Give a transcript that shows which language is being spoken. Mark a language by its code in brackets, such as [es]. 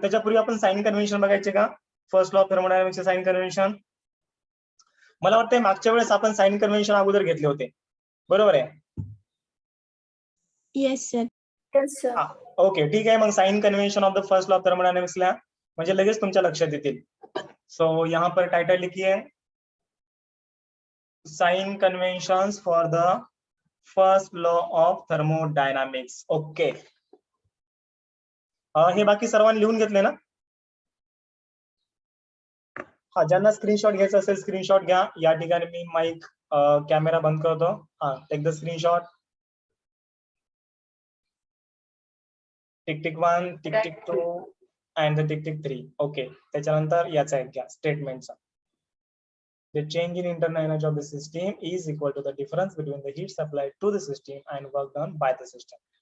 [mr] त्याच्यापूर्वी आपण sign convention बघायचे का, first law of थर्मोडायनामिक्सचे sign convention. मला वाटतंय मागच्या वेळेस आपण साइन कन्व्हेन्शन अगोदर घेतले होते, बरोबर आहे. [en] Yes sir. [mr] ओके, ठीक आहे. मग sign convention of the first law of thermodynamics ला म्हणजे लगेच तुमच्या लक्षात येतील. [hi] सो यहाँ पर टाइटल लिखिए, [en] Sign conventions for the first law of thermodynamics. [mr] Okay, हे बाकी सर्वांनी लिहून घेतले ना. हा, ज्यांना स्क्रीनशॉट घ्यायचा असेल स्क्रीनशॉट घ्या. या ठिकाणी मी माईक कॅमेरा बंद करतो. [en] हा, take the screenshot. Tick tick 1, tick tick 2 and the tick tick 3. Okay, [mr] त्याच्यानंतर याचा एक घ्या स्टेटमेंटचा. [en] The change in internal energy of the system is equal to the difference between the heat supplied to the system and work done by the system.